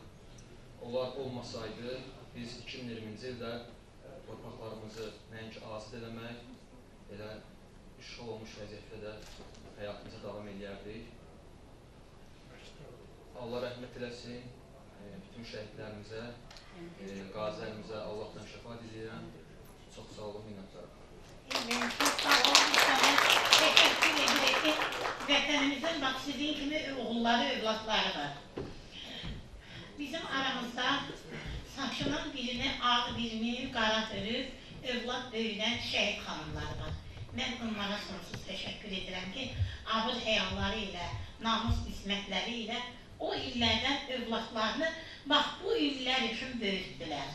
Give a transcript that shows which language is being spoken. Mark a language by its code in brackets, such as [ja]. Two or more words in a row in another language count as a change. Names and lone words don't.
[az] Onlar olmasaydı, biz 2020-ci ildə torpaqlarımızı nəinki azad eləmək, elə işğal olmuş vəziyyətdə də həyatımıza davam edərdik. Allah rəhmət eləsin, bütün şəhidlərimizə, qazilərimizə Allahdan şəfa diləyirəm. Çox sağ olun, minnətdaram. [tr] Çok sağ olun, sana teşekkür ederek [az] vətənimizin bak sizin kimi oğulları, övladları var. Bizim aramızda saçının birini ağ, birini qara örüb, övlad böyüdən şəhid xanımlar var. Mən onlara sonsuz təşəkkür edirəm ki, abır həyalları ilə, namus ismətləri ilə o illərdən övladlarını bax bu illər üçün böyütdülər.